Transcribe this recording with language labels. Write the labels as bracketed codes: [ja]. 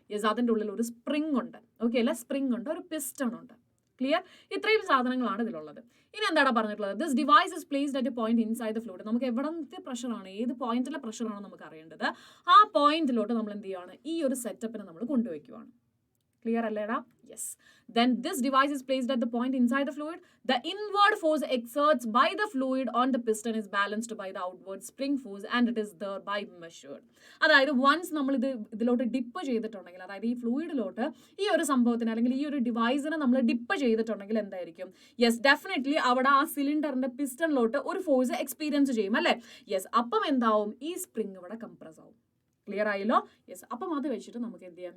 [ml] Yes, അതിൻ്റെ ഉള്ളിൽ ഒരു സ്പ്രിങ് ഉണ്ട്. ഓക്കെ അല്ലെ? സ്പ്രിങ് ഉണ്ട്, ഒരു പിസ്റ്റൺ ഉണ്ട്. ക്ലിയർ? ഇത്രയും സാധനങ്ങളാണ് ഇതിലുള്ളത്. ഇനി എന്താണ് പറഞ്ഞിട്ടുള്ളത്? [en] This device is placed at a point inside the fluid. [ml] നമുക്ക് എവിടത്തെ പ്രഷറാണ്, ഏത് പോയിന്റിലെ പ്രഷറാണ് നമുക്ക് അറിയേണ്ടത്. ആ പോയിന്റിലോട്ട് നമ്മൾ എന്ത് ചെയ്യുകയാണ്? ഈ ഒരു സെറ്റപ്പിനെ നമ്മൾ കൊണ്ടുവയ്ക്കുവാണ്. [en] Clear [ml] aleda? [en] Yes. Then this device is placed at the point inside the fluid. The inward force exerts by the fluid on the piston is balanced by the outward spring force and it is thereby measured. [ml] അതായത് once നമ്മൾ ഇതിലോട്ട് dip ചെയ്തിട്ടുണ്ടെങ്കിൽ, അതായത് ഈ ഫ്ലൂയിഡിലോട്ട് ഈ ഒരു സംഭവത്തിന് അല്ലെങ്കിൽ ഈ ഒരു ഡിവൈസിനെ നമ്മൾ ഡിപ്പ് ചെയ്തിട്ടുണ്ടെങ്കിൽ എന്തായിരിക്കും? യെസ്, ഡെഫിനറ്റ്ലി അവിടെ ആ സിലിണ്ടറിന്റെ പിസ്റ്റണിലോട്ട് ഒരു ഫോഴ്സ് എക്സ്പീരിയൻസ് ചെയ്യും അല്ലേ? യെസ്, അപ്പം എന്താവും? ഈ സ്പ്രിങ് ഇവിടെ കംപ്രസ് ആവും. ക്ലിയർ ആയല്ലോ? യെസ്, അപ്പം അത് വെച്ചിട്ട് നമുക്ക് എന്ത് ചെയ്യാം?